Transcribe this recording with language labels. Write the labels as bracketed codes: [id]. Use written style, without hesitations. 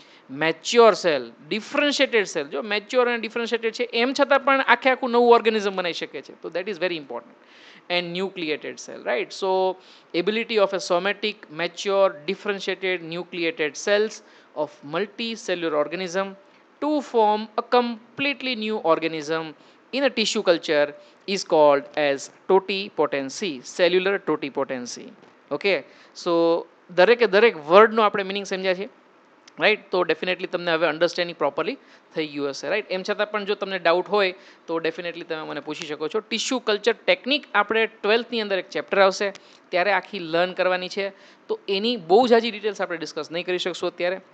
[gu] Mature cell, ડિફરન્શિએટેડ cell. જો mature અને ડિફરન્શિએટેડ છે એમ છતાં પણ આખું નવું ઓર્ગેનિઝમ બનાવી શકે છે, તો [en] That is very important. And nucleated cell, right. So ability of a somatic, mature, differentiated, nucleated cells of multicellular organism to form a completely new organism in a tissue culture is called as totipotency, cellular totipotency. [gu] Okay, સો દરેકે દરેક વર્ડનો આપણે meaning સમજ્યા છે, right. તો definitely તમને હવે understanding properly થઈ ગયું હશે, રાઈટ. એમ છતાં પણ જો તમને ડાઉટ હોય તો ડેફિનેટલી તમે મને પૂછી શકો છો. ટિશ્યુ કલ્ચર ટેકનિક આપણે 12th ની અંદર એક ચેપ્ટર આવશે ત્યારે આખી લર્ન કરવાની છે, તો એની બહુ જ આજી ડિટેલ્સ આપણે ડિસ્કસ નહીં કરી શકશું અત્યારે.